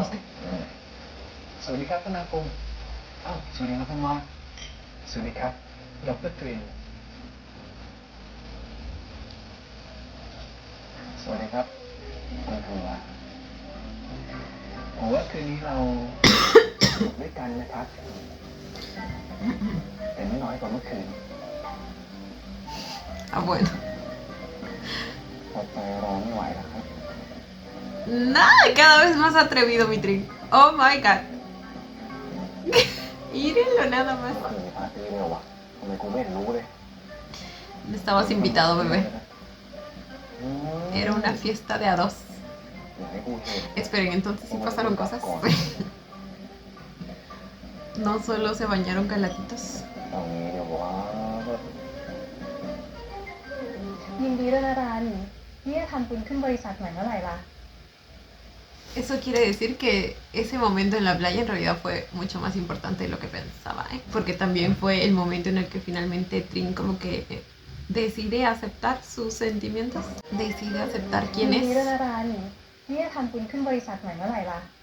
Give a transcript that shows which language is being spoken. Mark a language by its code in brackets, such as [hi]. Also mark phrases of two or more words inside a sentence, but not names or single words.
[th] สวัสดีครับท่านอาคมอ้าวสวัสดีครับท่านว่าสวัสดีครับดรตรินสวัสดีครับคุณธันวาผมว่าคืนนี้เรา อยู่ด้วยกันนะครับแต่ไม่น้อยกว่าเมื่อคืน [es] Ah, bueno. [th] อดใจรอไม่ไหวแล้วครับ [es] Nada, cada vez más atrevido mi trin. [en] Oh my god. [es] Mírenlo nada más. [th] เมื่อคืนมีปาร์ตี้เนี่ยวะทำไมกูไม่เห็นรู้เลย [es] No estabas invitado, bebé. อืม Era una fiesta de a dos. [th] อยากให้กูเห็น [es] Esperen, entonces sí pasaron cosas. No solo se bañaron calatitos. [th] ตอนนี้เดี๋ยวว่า ยินดีด้วยนะรันนี่จะทำบุญขึ้นบริษัทใหม่เมื่อไหร่ล่ะ [es] Eso quiere decir que ese momento en la playa en realidad fue mucho más importante de lo que pensaba, ¿eh? Porque también fue el momento en el que finalmente Trin como que decide aceptar sus sentimientos, decide aceptar [th] ยิ [es] quién [th] นดีด้วย [es] es. [th] นะรันนี่จะทำบุญขึ้นบริษัทใหม่เมื่อไหร่ล่ะ